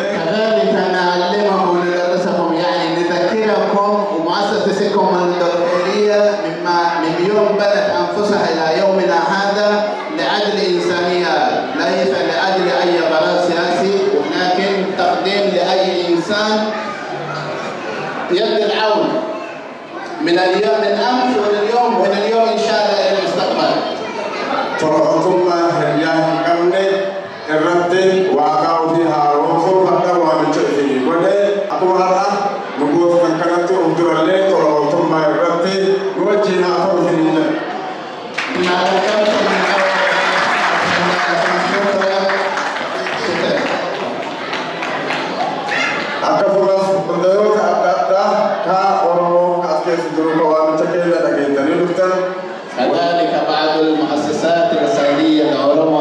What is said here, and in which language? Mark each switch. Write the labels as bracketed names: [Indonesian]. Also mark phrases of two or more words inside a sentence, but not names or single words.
[Arabic] كذلك نعلمهم وندرسهم يعني نذكركم ومؤسسة سيكو مندل الخيرية من يوم بدأت أنفسها إلى يومنا هذا لأجل إنسانية، ليس لأجل أي غرض سياسي، ولكن تقديم لأي إنسان يد العون من اليوم من أمس ولليوم ومن اليوم إن شاء الله إلى المستقبل. [Oromo] tola ooltummaa hiriyaa hin qabne irratti waaqaa ofii haaromsuu hadda waamicha isinii godhe akkuma har'a nu goota kanatti of durallee tola ooltummaa irratti nu wajjin haa ta'u isinii jedha. Akkasumas hundayoota adda addaa ka Oromoo as keessa jiru ka waamicha keenya dhageessanii dhuftan. [Arabic] كذلك بعض المؤسسات الخيرية